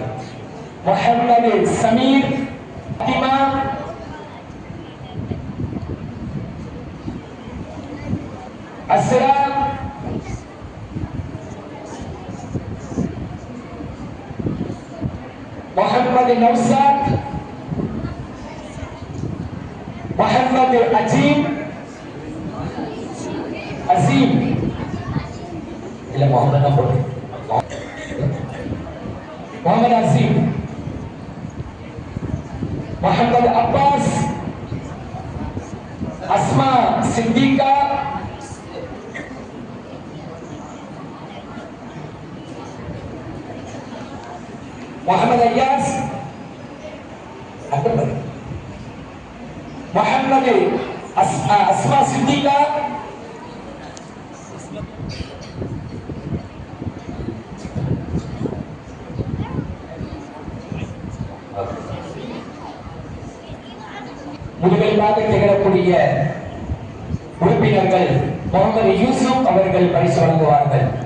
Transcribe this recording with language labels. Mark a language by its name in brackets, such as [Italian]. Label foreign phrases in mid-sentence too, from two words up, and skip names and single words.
[Tamil] முஹம்மது சமீர் ஃபாத்திமா அஸ்ரா முஹம்மது நௌசாத் முஹம்மது அஜீம் अजीम इला मोहम्मद ना बोले मोहम्मद अजीम मोहम्मद अब्बास अस्मा सिद्दीका मोहम्मद अय्यास मोहम्मद अस्मा सिद्दीका முதுகெலும்பாக திகழக்கூடிய உறுப்பினர்கள் முகமது யூசுப் அவர்கள் பரிசு வழங்குவார்கள்.